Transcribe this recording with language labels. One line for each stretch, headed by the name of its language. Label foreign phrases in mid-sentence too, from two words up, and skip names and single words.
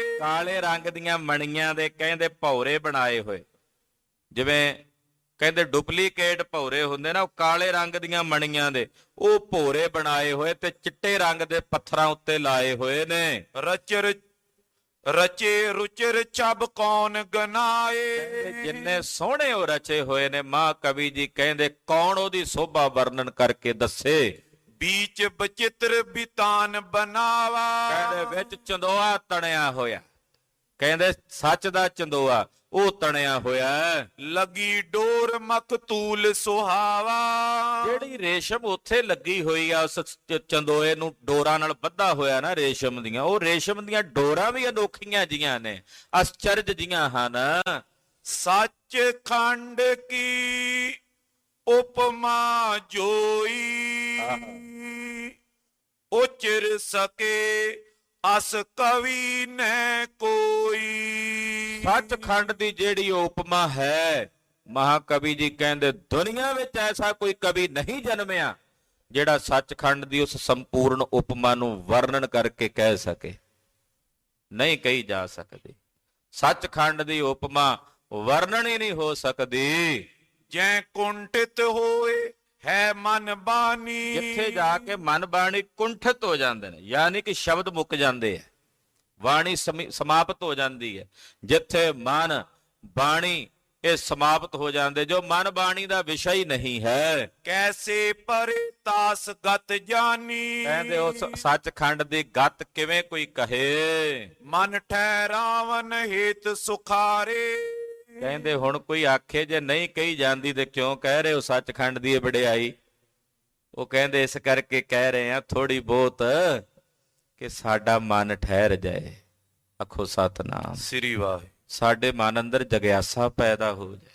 Punjabi: ਕਾਲੇ ਰੰਗ ਦੀਆਂ ਮਣੀਆਂ ਦੇ ਕਹਿੰਦੇ ਭੌਰੇ ਬਣਾਏ ਹੋਏ, ਜਿਵੇਂ ਕਹਿੰਦੇ ਡੁਪਲੀਕੇਟ ਭੌਰੇ ਹੁੰਦੇ ਨਾ, ਉਹ ਕਾਲੇ ਰੰਗ ਦੀਆਂ ਮਣੀਆਂ ਦੇ ਉਹ ਭੌਰੇ ਬਣਾਏ ਹੋਏ ਤੇ ਚਿੱਟੇ ਰੰਗ ਦੇ ਪੱਥਰਾਂ ਉੱਤੇ ਲਾਏ ਹੋਏ ਨੇ।
Braj: ਰਚਰ ਰਚੇ ਰੁਚਰ ਛਬ ਕੌਣ ਗਨਾਏ
Punjabi: ਜਿੰਨੇ ਸੋਹਣੇ ਉਹ ਰਚੇ ਹੋਏ ਨੇ, ਮਹਾ ਕਵੀ ਜੀ ਕਹਿੰਦੇ ਕੌਣ ਉਹਦੀ ਸੋਭਾ ਵਰਣਨ ਕਰਕੇ ਦੱਸੇ।
Braj: बीच बचित्र बितान बनावा
Punjabi: ਕਹਿੰਦੇ ਵਿੱਚ ਚੰਦੋਆ ਤਣਿਆ ਹੋਇਆ, ਕਹਿੰਦੇ ਸੱਚ ਦਾ ਚੰਦੋਆ ਉਹ ਤਣਿਆ ਹੋਇਆ।
Braj: लगी डोर मखतूल सुहावा
Punjabi: ਜਿਹੜੀ ਰੇਸ਼ਮ ਉੱਥੇ ਲੱਗੀ ਹੋਈ ਆ ਉਸ ਚੰਦੋਏ ਨੂੰ ਡੋਰਾਂ ਨਾਲ ਬੱਧਾ ਹੋਇਆ ਨਾ ਰੇਸ਼ਮ ਦੀਆਂ, ਉਹ ਰੇਸ਼ਮ ਦੀਆਂ ਡੋਰਾਂ ਵੀ ਅਨੋਖੀਆਂ ਜੀਆਂ ਨੇ, ਅਸਚਰਜ ਜੀਆਂ ਹਨ।
Braj: सच खंड की उपमा जोई उचर सके अस कवि न कोई।
Punjabi: ਸੱਚਖੰਡ ਦੀ ਜਿਹੜੀ ਉਪਮਾ ਹੈ, ਮਹਾਕਵੀ ਜੀ ਕਹਿੰਦੇ ਦੁਨੀਆ ਵਿੱਚ ਐਸਾ ਕੋਈ ਕਵੀ ਨਹੀਂ ਜਨਮਿਆ ਜਿਹੜਾ ਸੱਚਖੰਡ ਦੀ ਉਸ ਸੰਪੂਰਨ ਉਪਮਾ ਨੂੰ ਵਰਣਨ ਕਰਕੇ ਕਹਿ ਸਕੇ, ਨਹੀਂ ਕਹੀ ਜਾ ਸਕਦੀ। ਸੱਚਖੰਡ ਦੀ ਉਪਮਾ ਵਰਣਨ ਹੀ ਨਹੀਂ ਹੋ ਸਕਦੀ।
Braj: जै कुंठित होए है मन बानी
Punjabi: ਜਿੱਥੇ ਜਾ ਕੇ ਮਨ ਬਾਣੀ ਕੁੰਠਿਤ ਹੋ ਜਾਂਦੇ ਨੇ, ਯਾਨੀ ਕਿ ਸ਼ਬਦ ਮੁੱਕ ਜਾਂਦੇ ਆ, ਬਾਣੀ ਸਮਾਪਤ ਹੋ ਜਾਂਦੀ ਹੈ। ਜਿੱਥੇ ਮਨ ਬਾਣੀ ਇਹ ਸਮਾਪਤ ਹੋ ਜਾਂਦੇ, ਜੋ ਮਨ ਬਾਣੀ ਦਾ ਵਿਸ਼ਾ ਹੀ ਨਹੀਂ ਹੈ।
Braj: कैसे परे तास गत जानी
Punjabi: ਕਹਿੰਦੇ ਉਸ ਸੱਚਖੰਡ ਦੀ ਗੱਤ ਕਿਵੇਂ ਕੋਈ ਕਹੇ।
Braj: मन ठहरावन हेत सुखारे
Punjabi: ਕਹਿੰਦੇ ਹੁਣ ਕੋਈ ਆਖੇ ਜੇ ਨਹੀਂ ਕਹੀ ਜਾਂਦੀ ਤੇ ਕਿਉਂ ਕਹਿ ਰਹੇ ਹੋ ਸੱਚਖੰਡ ਦੀ ਇਹ ਵਡਿਆਈ। ਉਹ ਕਹਿੰਦੇ ਇਸ ਕਰਕੇ ਕਹਿ ਰਹੇ ਆ ਥੋੜੀ ਬਹੁਤ ਕਿ ਸਾਡਾ ਮਨ ਠਹਿਰ ਜਾਏ। ਆਖੋ ਸਤਨਾਮ ਸ੍ਰੀ ਵਾਹਿਗੁਰੂ। ਸਾਡੇ ਮਨ ਅੰਦਰ ਜਗਿਆਸਾ ਪੈਦਾ ਹੋ ਜਾਏ।